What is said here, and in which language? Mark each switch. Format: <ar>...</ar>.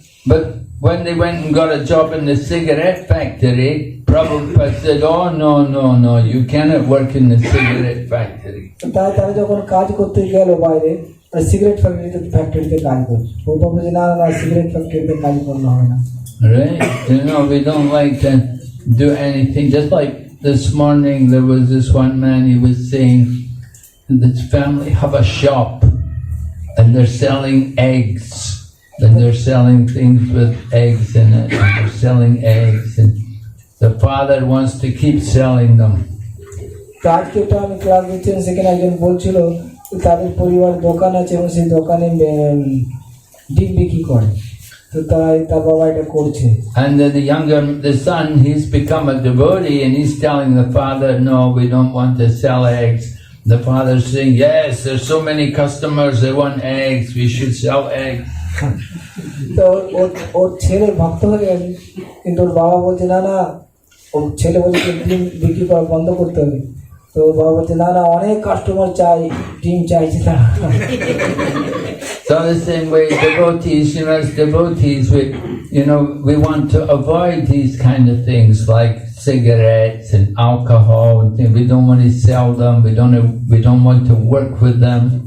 <en>But when they went and got a job in the cigarette factory, Prabhupada said, "Oh no, you cannot work in the cigarette factory."</en> <bn>তাই তারা যখন কাজ করতে গেল বাইরে, cigarette ফ্যাক্টরিতে কাজ করছে, প্রভুপাদ বলছে না সিগারেট ফ্যাক্টরিতে কাজ করলে হবে না।</bn> <en>Right? We don't like to do anything. Just like this morning, there was this one man, he was saying, this family have a shop and they're selling eggs. And they're selling things with eggs in it. And they're selling eggs. And the father wants to keep selling them.</en> <bn>তো আজকে তো আমি class দিচ্ছেন, সেখানে একজন বলছিল তাদের পরিবার দোকান আছে এবং সেই দোকানে ডিম বিক্রি করে, তো তাই তার বাবা এটা করছে।</bn> <en>And then the son, he's become a devotee and he's telling the father, "No, we don't want to sell eggs." The father's saying, "Yes, there's so many customers, they want eggs, we should sell eggs."</en> <bn>তো ওর ছেলে ভক্ত হয়ে গেছে, কিন্তু ওর বাবা বলছে না ওর ছেলে বলছে ডিম বিক্রি করা বন্ধ করতে হবে। তো ওর বাবা বলছে না অনেক কাস্টমার চাই, ডিম চাইছে তারা।</bn> <en>So the same way, devotees, as devotees, we want to avoid these kind of things like cigarettes and alcohol and things. We don't want to sell them. We don't want to work with them.</en>